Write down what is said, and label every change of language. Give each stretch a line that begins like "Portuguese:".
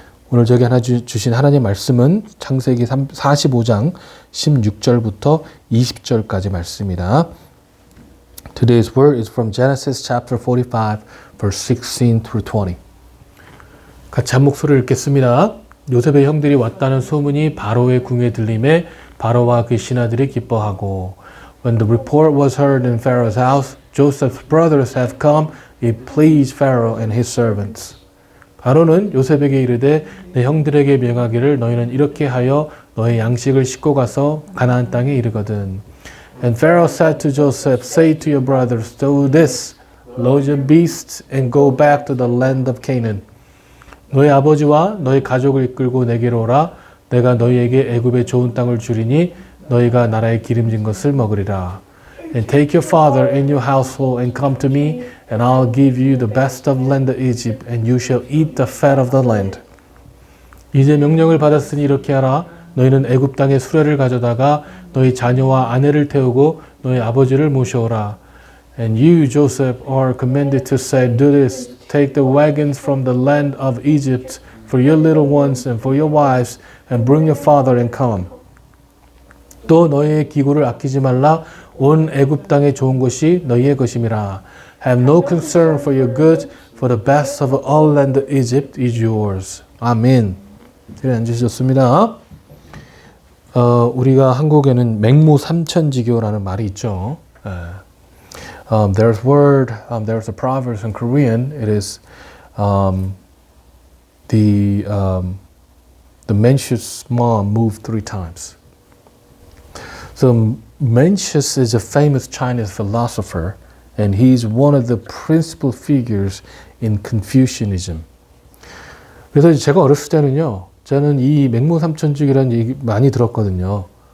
Korean: 오늘 저기 하나 주신 하나님 말씀은 창세기 45장 16절부터 20절까지 말씀입니다.
English: Today's word is from Genesis chapter 45, verse 16 through 20.
Korean: 같이 한 목소리를 읽겠습니다. 요셉의 형들이 왔다는 소문이 바로의 궁에 들림에 바로와 그 신하들이 기뻐하고
English: When the report was heard in Pharaoh's house, Joseph's brothers have come, it pleased Pharaoh and his servants.
Korean: 바로는 요셉에게 이르되 내 형들에게 명하기를 너희는 이렇게 하여 너의 양식을 싣고 가서 가나안 땅에 이르거든.
English: And Pharaoh said to Joseph, Say to your brothers, do this, load your beasts and go back to the land of Canaan.
Korean: 너희 아버지와 너희 가족을 이끌고 내게로 오라. 내가 너희에게 애굽의 좋은 땅을 주리니 너희가 나라의 기름진 것을 먹으리라.
English: And take your father and your household and come to me, and I'll give you the best of land of Egypt, and you shall eat the fat of the land.
Korean: 이제 명령을 받았으니 이렇게 하라. 너희는 애굽 땅의 수레를 가져다가 너희 자녀와 아내를 태우고 너희 아버지를 모셔오라.
English: And you, Joseph, are commanded to say, do this, take the wagons from the land of Egypt for your little ones and for your wives, and bring your father and come.
Korean: 또 너희의 기구를 아끼지 말라. 온 애굽 땅의 좋은 것이 너희의 것임이라.
English: Have no concern for your goods, for the best of all land of Egypt is yours.
Korean: 아멘. 그래 앉으셨습니다. 우리가 한국에는 맹모삼천지교라는 말이 있죠.
English: There's a proverb in Korean. It is the Mencius mom moved 3 times. So Mencius is a famous Chinese philosopher, and he's one of the principal figures in Confucianism.
Korean: 그래서 제가 어렸을 때는요, 저는 이 맹모삼천지교라는 얘기 많이 들었거든요.